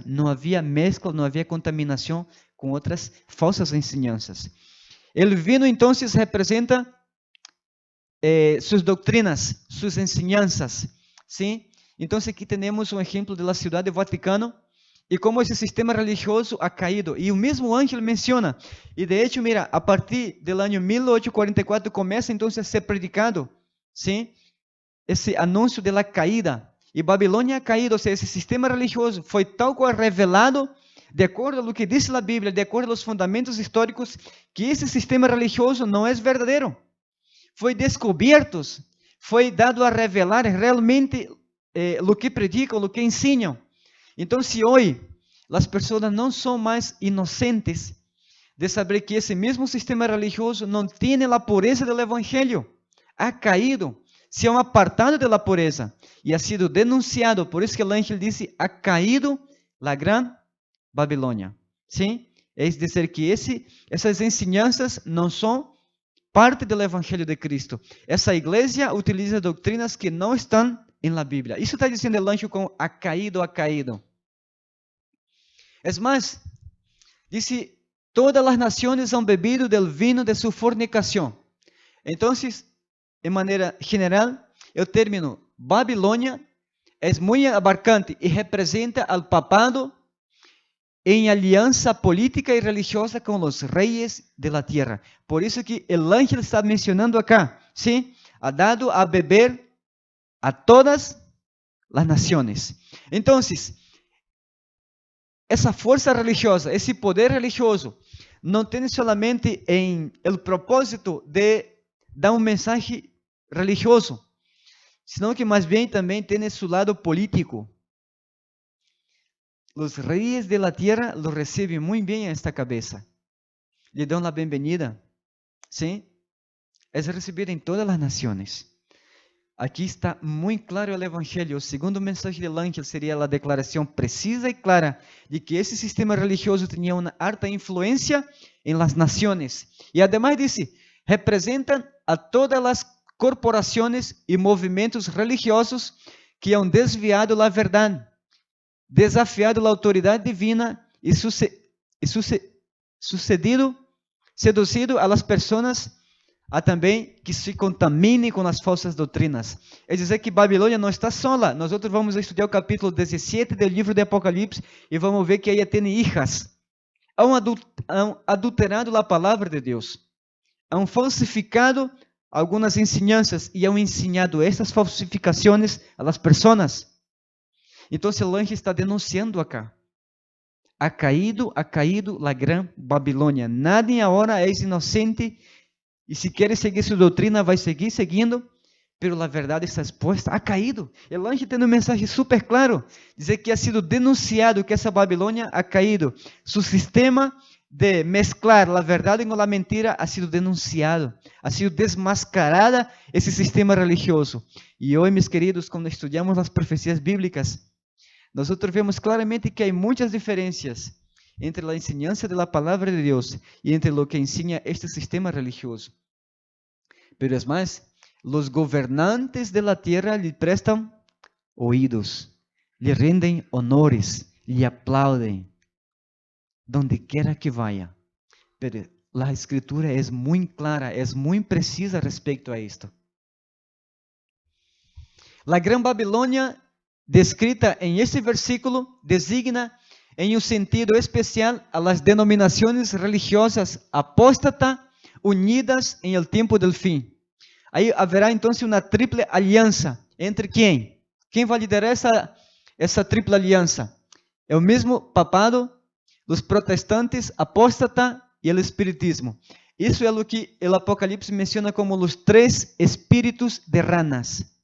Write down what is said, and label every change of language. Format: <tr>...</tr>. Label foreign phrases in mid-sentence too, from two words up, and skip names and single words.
<pt>Não havia mescla, não havia contaminação com outras falsas ensinanças. O vino, então, representa suas doutrinas, suas ensinanças, sim? Então, aqui temos um exemplo da cidade do Vaticano e como esse sistema religioso</pt> <es>ha caído.</es> <pt>E o mesmo ángel menciona, e</pt> <es>de hecho, mira,</es> <pt>a partir do ano 1844 começa então a ser predicado, sim? Esse anúncio da caída. E Babilônia ha caído, ou seja, esse sistema religioso foi tal qual revelado, de acordo com o que diz a Bíblia, de acordo aos fundamentos históricos, que esse sistema religioso não é verdadeiro. Foi descoberto, foi dado a revelar realmente o que predicam, o que ensinam. Então, se hoje as pessoas não são mais inocentes de saber que esse mesmo sistema religioso não tem a pureza do Evangelho,</pt> <es>ha caído, se han apartado</es> <pt>da pureza e ha sido denunciado. Por isso que o ángel disse:</pt> <es>ha caído la gran</es> <pt>Babilônia. Sim? É dizer que essas ensinanças não são parte do Evangelho de Cristo. Essa igreja utiliza doutrinas que não estão na Bíblia. Isso está dizendo o anjo com</pt> <es>ha caído, ha caído.</es> <pt>É mais, disse: todas as nações</pt> <es>han bebido del vino</es> <pt>de sua fornicação. Então, de maneira geral, o término Babilônia é muito abarcante e representa al papado em aliança política e religiosa com os reis</pt> <es>de la tierra.</es> <pt>Por isso que o ángel está mencionando acá, sim, ha dado a beber a todas as nações. Então, essa força religiosa, esse poder religioso, não tem solamente o propósito de dá um mensagem religioso,</pt> <es>sino que</es> <pt>mais bem também tem seu lado político. Os reis</pt> <es>de la tierra lo</es> <pt>recebem muito bem a esta cabeça. Le dão a bem-vinda. Sim? É recebido em todas as nações. Aqui está muito claro o Evangelho. O segundo mensagem</pt> <es>del ángel</es> <pt>seria a declaração precisa e clara de que esse sistema religioso tinha uma alta influência em las nações. E además disse, representam a todas as corporações e movimentos religiosos que</pt> <es>han desviado</es> <pt>a verdade, desafiado a autoridade divina e seduzido a las pessoas a também que se contaminem com as falsas doutrinas. É dizer que Babilônia não está sola. Nós vamos estudar o capítulo 17 do livro de Apocalipse e vamos ver que ela tem hijas.</pt> <es>Han adulterado</es> <pt>a palavra de Deus.</pt> <es>Han falsificado</es> <pt>algumas ensinanças e han ensinado estas falsificações a las pessoas. Então, o anjo está denunciando acá.</pt> <es>Ha caído</es> <pt>a gran Babilônia. Nadie agora é inocente. E se quer seguir sua doutrina, vai seguir seguindo, pero a verdade está exposta.</pt> <es>Ha caído.</es> <pt>O anjo tem um mensagem super claro, dizer que</pt> <es>ha sido denunciado</es> <pt>que essa Babilônia</pt> <es>ha caído. Su sistema de mezclar</es> <pt>a verdade com a mentira</pt> <es>ha sido denunciado, ha sido desmascarada</es> <pt>esse sistema religioso. E hoje, meus queridos, quando estudamos as profecias bíblicas, nós vemos claramente que há muitas diferenças entre</pt> <es>a enseñanza de la</es> <pt>palavra de Deus e</pt> <es>entre lo que</es> <pt>ensina este sistema religioso.</pt> <es>Pero es más, los gobernantes de la tierra le prestan oídos, le rinden honores, le aplauden, donde quiera que vaya. Pero la escritura es muy clara, es muy precisa respecto a esto. La Gran Babilônia, descrita en este versículo, designa</es> <pt>em um sentido especial</pt> <es>a las denominações religiosas apóstatas unidas em el tempo del fim.</es> <pt>Aí haverá então uma triple aliança entre quem? Quem vai liderar essa triple aliança? É o mesmo papado, os protestantes, apóstata e o espiritismo. Isso é o que o Apocalipse menciona como os 3 espíritos de ranas.</pt>